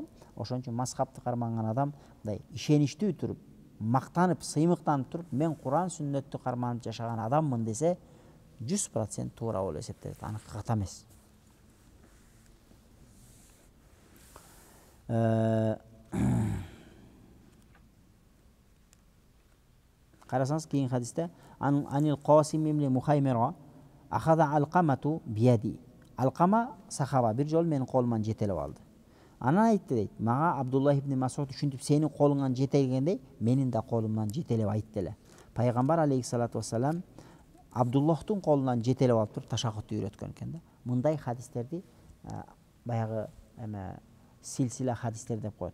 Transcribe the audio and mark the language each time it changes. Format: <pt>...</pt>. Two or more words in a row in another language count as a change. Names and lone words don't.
<ky>Ошон үчүн мазхабты карманган адам мындай ишеничтүү туруп, мактанып, сыймыктанып туруп, мен Куран сүннөттү карманып жашаган адаммын десе, 100% туура болуп эсептелет. Аны ката эмес. Карасаңыз кийин хадисте</ky> <ar>عن القاسم بن مخيمرة أخذ علقمة بيدي.</ar> <ky>Алкама сахаба бир жолу менин колуман жетелеп алды. Анан айтты дейт, мага Абдуллах ибн Масуд ушинтип сенин колуңан жетелегендей, менин да колумдан жетелеп айтты эле. Пайгамбар</ky> <ar>عليه الصلاة والسلام</ar> <ky>Абдуллахтын колунан жетелеп алып туруп ташаххудту үйрөткөн экен да. Мындай хадистерди баягы силсила хадистер деп коет.</ky>